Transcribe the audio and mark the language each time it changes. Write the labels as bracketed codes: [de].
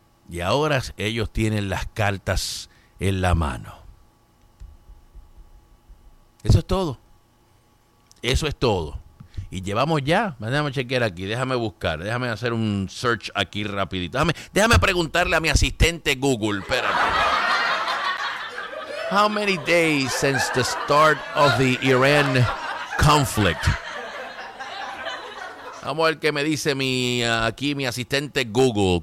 [es] Y ahora ellos tienen las cartas en la mano. Eso es todo. Eso es todo. Y llevamos ya, déjame chequear aquí, déjame buscar, déjame hacer un search aquí rapidito. Déjame preguntarle a mi asistente Google, espérate. [en] How many days since the start of the Iran conflict? [es] Vamos a ver qué me dice mi asistente Google.